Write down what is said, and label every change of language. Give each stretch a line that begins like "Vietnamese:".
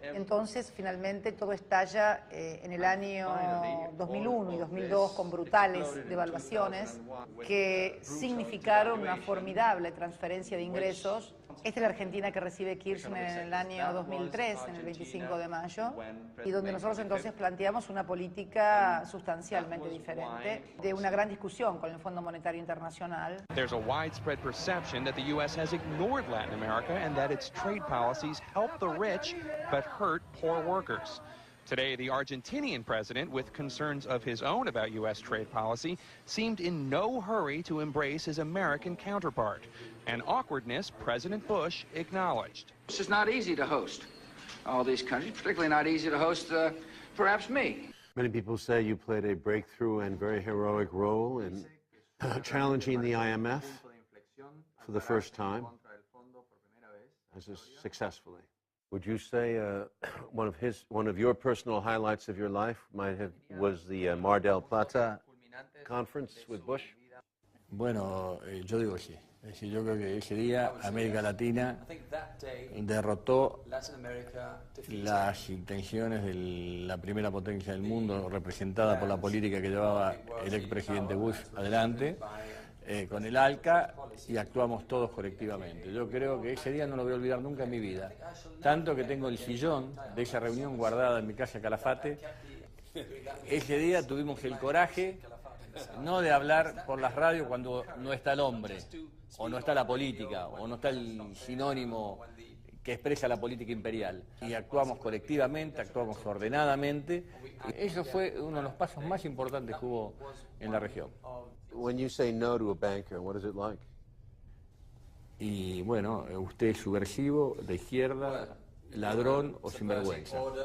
Spanish: Entonces, finalmente, todo estalla en el año 2001 y 2002 con brutales devaluaciones que significaron una formidable transferencia de ingresos. Esta es la Argentina que recibe Kirchner en el año 2003, en el 25 de mayo, y donde nosotros entonces planteamos una política sustancialmente diferente, de una gran discusión con el Fondo Monetario Internacional.
English: There's a widespread perception that the U.S. has ignored Latin America and that its trade policies help the rich but hurt poor workers. Today, the Argentinian president, with concerns of his own about U.S. trade policy, seemed in no hurry to embrace his American counterpart, an awkwardness President Bush acknowledged. It's just not easy to host all these countries, particularly not easy to host perhaps me. Many people say you played a breakthrough and very heroic role in challenging the IMF for the first time, successfully. Would you say one of your personal highlights of your life was the Mar del Plata conference with Bush?
Spanish: Bueno, yo digo sí. Es decir, yo creo que ese día América Latina derrotó las intenciones de la primera potencia del mundo, representada por la política que llevaba el expresidente Bush adelante, con el ALCA, y actuamos todos colectivamente. Yo creo que ese día no lo voy a olvidar nunca en mi vida. Tanto que tengo el sillón de esa reunión guardada en mi casa Calafate. Ese día tuvimos el coraje no de hablar por las radios cuando no está el hombre, o no está la política, o no está el sinónimo que expresa la política imperial. Y actuamos colectivamente, actuamos ordenadamente. Eso fue uno de los pasos más importantes que hubo en la región.
English: When you say no to a banker, what is it like?
Spanish: Y bueno, usted es subversivo, de izquierda, ladrón o sinvergüenza.